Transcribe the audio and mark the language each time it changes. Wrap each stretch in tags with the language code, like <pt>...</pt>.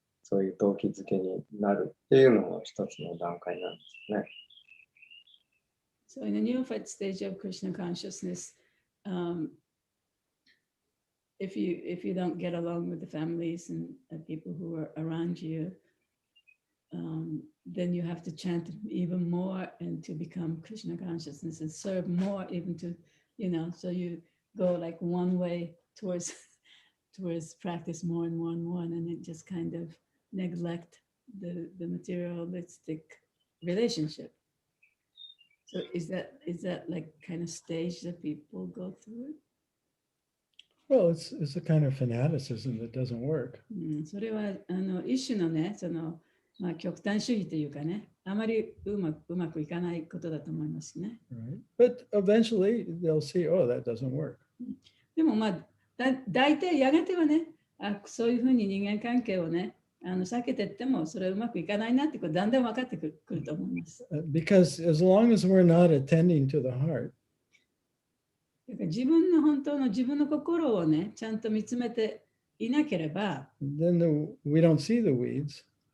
<ja>そういう動機づけになるっていうのも一つの段階なんですね。</ja> <en>So in the neophyte stage of Krishna consciousness, if you don't get along with the families and people who are around you, then you have to chant even more and to become Krishna consciousness and serve more, even to, so you go like one way towards practice more and more and more, and it just kind of neglect the materialistic relationship. So is that like kind of stage that people go through? Well, it's a kind of fanaticism that doesn't work.</en> <ja>それは一種のね、極端主義というかね、あまりうまくいかないことだと思いますね。</ja> <en>Right? But eventually they'll see, oh, that doesn't work.</en> <ja>でも大体やがてはね、そういうふうに人間関係をね、避けてってもそれはうまくいかないなってことだんだん分かってくると思います。</ja> <en>Because as long as we're not attending to the heart,</en> <ja>自分の心をね、ちゃんと見つめていなければ、</ja> <en>then we don't see the weeds.</en>